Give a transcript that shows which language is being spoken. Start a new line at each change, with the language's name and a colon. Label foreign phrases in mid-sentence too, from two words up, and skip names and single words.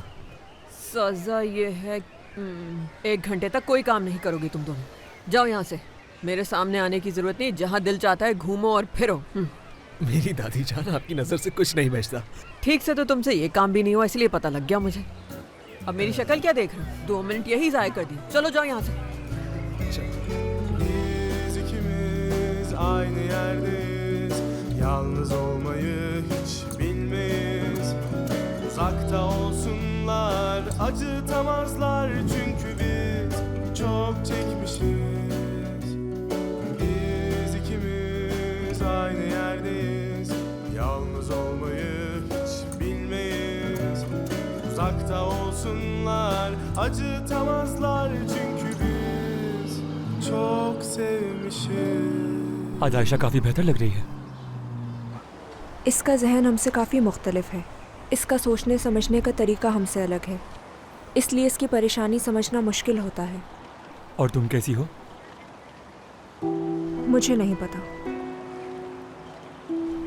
Hindi: सजा ये है 1 घंटे तक कोई काम नहीं करोगी तुम दोनों। जाओ यहाँ से, मेरे सामने आने की जरूरत नहीं। जहाँ दिल चाहता है घूमो और फिरो। मेरी दादी जान, आपकी नजर से कुछ नहीं बचता। ठीक से तो तुमसे ये काम भी नहीं हुआ, इसलिए पता लग गया मुझे। अब मेरी शक्ल क्या देख रहे हो? 2 मिनट यही जाया कर दिए। चलो जाओ यहाँ से।
Turkish: Biz ikimiz aynı yerdeyiz. Yalnız olmayı hiç bilmeyiz. Uzakta olsunlar, acıtamazlar çünkü biz çok çekmişiz. Biz ikimiz aynı yerdeyiz. Yalnız olmayı hiç bilmeyiz. Uzakta olsunlar, acıtamazlar çünkü biz çok sevmişiz.
Hindi: आज आयशा काफी बेहतर लग रही है। इसका जहन हमसे काफ़ी मुख्तलिफ है। इसका सोचने समझने का तरीका हमसे अलग है, इसलिए इसकी परेशानी समझना मुश्किल होता है। और तुम कैसी हो? मुझे नहीं पता।